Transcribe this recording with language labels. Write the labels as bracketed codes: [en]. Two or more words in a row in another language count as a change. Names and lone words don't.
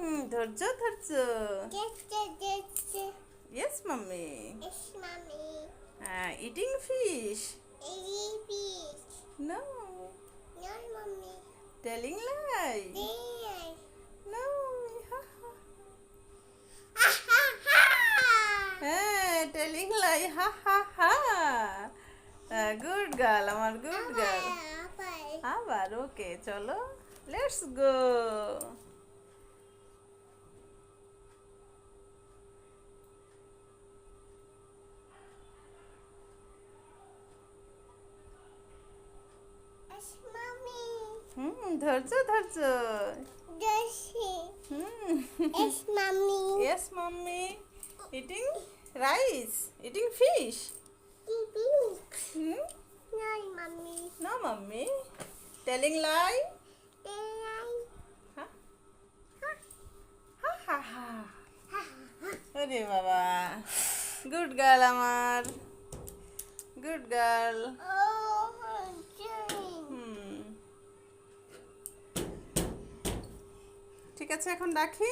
[bn] ধৈর্য ধৈর্য। [en] Yes, mommy. Yes, mommy. Eating fish. Eating fish. No. No, mommy. Telling lie. Yes. No. Ha ha ha. Telling lie. Ha ha ha. Good girl, আমার good girl. [bn] আবার ওকে চলো, [en] Let's go. Yes, mommy. [bn] ধৈর্য ধৈর্য। [en] Yes. Yes, mommy. Yes, mommy. Eating rice. Eating fish. No, mommy. No, mommy. Telling lie. Then Ha ha ha. [bn] আরে বাবা, [en] good girl [bn] আমার, [en] good girl. [bn] ঠিক আছে, এখন রাখি।